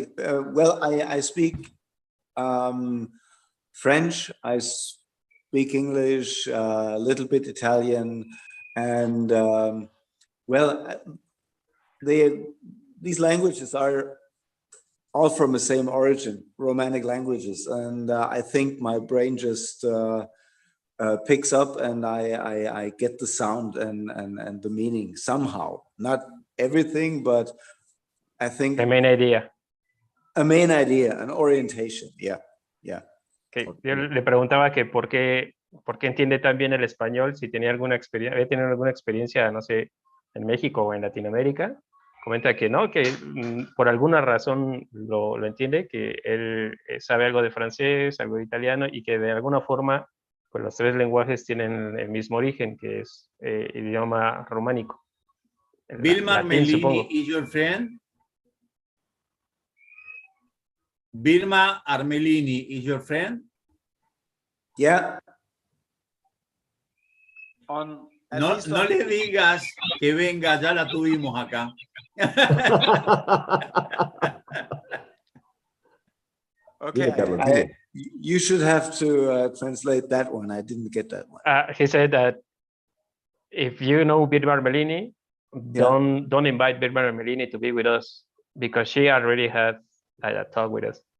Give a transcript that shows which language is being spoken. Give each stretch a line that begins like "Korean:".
English: Well, I speak French, I speak English, a little bit Italian, and well, these languages are all from the same origin, Romanic languages, and I think my brain just picks up, and I get the sound and the meaning somehow. Not everything, but I think the main idea. A main idea, an orientation, yeah. Okay.
Spanish: Yo le preguntaba que por qué entiende tan bien el español, si tenía alguna experiencia, había tenido alguna experiencia, no sé, en México o en Latinoamérica. Comenta que no, que por alguna razón lo entiende, que él sabe algo de francés, algo de italiano, y que de alguna forma pues los 3 lenguajes tienen el mismo origen, que es idioma románico.
English: Vilma Armelini is your friend? Vilma Armelini is your friend? Yeah.
Spanish: No le digas que venga, ya la tuvimos acá.
English: Okay, you should have to translate that one. I didn't get that one. He said that if you know Vilma Armelini, don't invite Vilma Armelini to be with us because she already had a talk with us.